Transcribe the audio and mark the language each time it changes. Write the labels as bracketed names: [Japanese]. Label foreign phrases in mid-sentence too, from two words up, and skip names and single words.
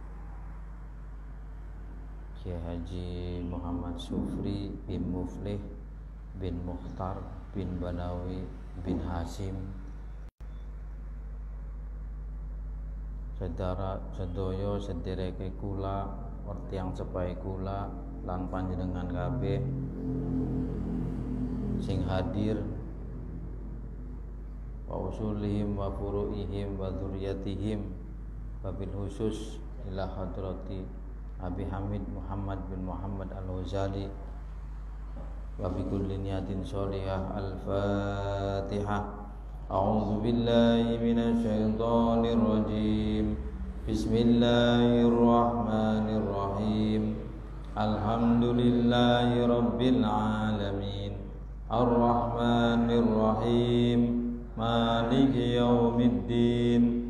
[Javanese] Kiai Haji Muhammad Sufri bin Muflih bin Mukhtar bin Banawi bin Hasim, sedaya sedereke kula wertiang sepahe kula lan panjenengan kabeh sing hadir, [Arabic] وأصولهم وفروعهم وذرياتهم, وبالخصوص إلى حضرة أبي حامد محمد بن محمد الغزالي وبكل نية صالحة. Al-Fatihah. أعوذ بالله من الشيطان الرجيم. بسم الله الرحمن الرحيم. الحمد لله رب العالمين. الرحمن الرحيم مالك يوم الدين.